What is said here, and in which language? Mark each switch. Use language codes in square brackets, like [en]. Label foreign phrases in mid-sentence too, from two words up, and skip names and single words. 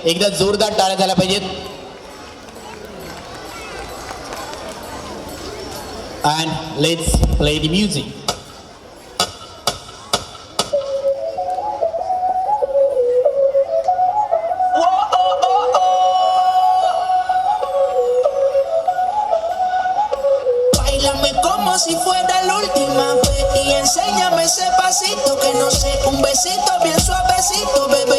[mr] एकदा जोरदार टाळ्या झाल्या पाहिजेत. [en] and let's play the music. [es] Báilame como si fuera la última vez y enséñame ese pasito que no sé, un besito bien suavecito, bebé.